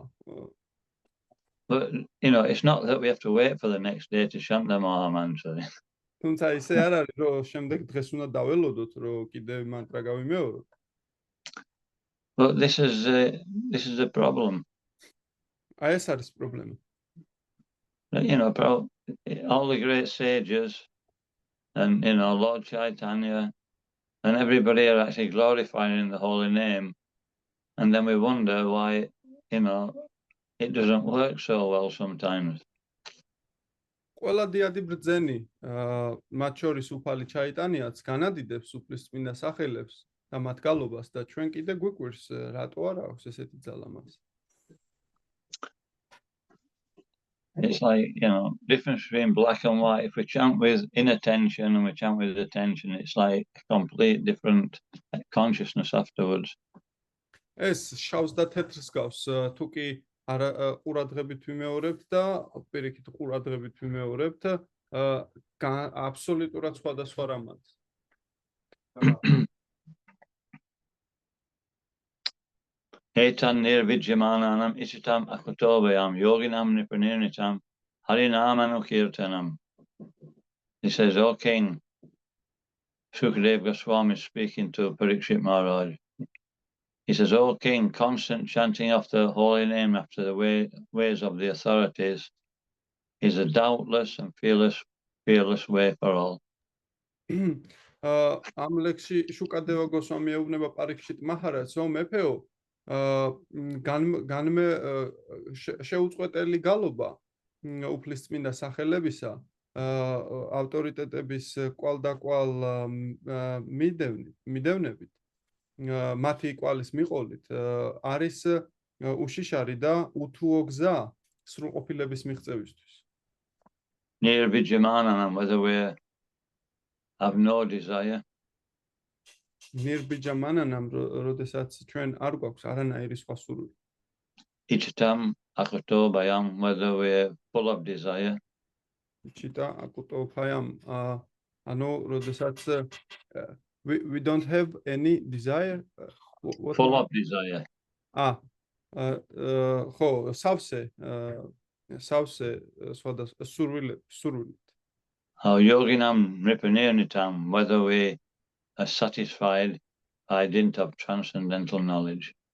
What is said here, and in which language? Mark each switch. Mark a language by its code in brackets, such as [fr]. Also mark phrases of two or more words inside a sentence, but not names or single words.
[en] But it's not that we have to wait for the next day to chant the Maha Mantra. [ka] თუმცა ისე არ არის, რომ შემდეგ დღეს უნდა დაველოდოთ, რომ კიდე мантрა გავიმეოროთ. [en] But this is the problem. [ka] აი ეს არის პრობლემა. [en] All the great sages and Lord Chaitanya and everybody are actually glorifying the holy name, and then we wonder why it doesn't work so well sometimes. [ka] ყველა დიადი ბრძენი, მათ შორის უფალი ჩაიტანიაც განადიდებს უფლის წმინდა სახელებს და მათ გალობას და ჩვენ კიდე გვიკვირს რატო არ აქვს ესეთი ძალა მას. [en] It's like, difference between black and white. If we chant with inattention and we chant with attention, it's like a complete different consciousness afterwards. [ka] ეს შავს და თეთრს გავს, თუ კი არა ყურადღებით ვიმეორებთ და პირიქით ყურადღებით ვიმეორებთ, აბსოლუტურად სხვადასხვა რამაც. [sa] Etan nirvidyamananam isitam akutobayam yoginam nipranirnitam harinamanukhirtanam. [en] He says, O King, Sukadeva Goswami is speaking to Parikshit Maharaj. He says, O King, constant chanting of the holy name after the ways of the authorities is a doubtless and fearless way for all. [ka] ამ ლექსში შუკადევა გოსვამი ეუბნება პარიქშიტ მაჰარაჯს, რომ მეფეო, შეუწყვეტელი გალობა უფლის წმინდა სახელებისა, ავტორიტეტების კვალდაკვალ მიდევნებით, მათი კვალის მიყოლით, არის უშიშარი და უთუო გზა სრულყოფილების მიღწევისთვის. [sa] Nirvidyamananam, [en] whether we have no desire. [sa] Nirvidyamananam, [ka] როდესაც ჩვენ არ გვაქვს არანაირი სხვა სურვილი. [sa] Ichitam akutobayam, [en] whether we're full of desire. [sa] Ichita akutopayam, [ka] ანუ როდესაც [en] we don't have any desire. Full of desire. [ka] ხო, სავსე სხვადასხვა სურვილი. [sa] Yoginam nripanirnitam, [en] whether we are satisfied by dint of transcendental knowledge.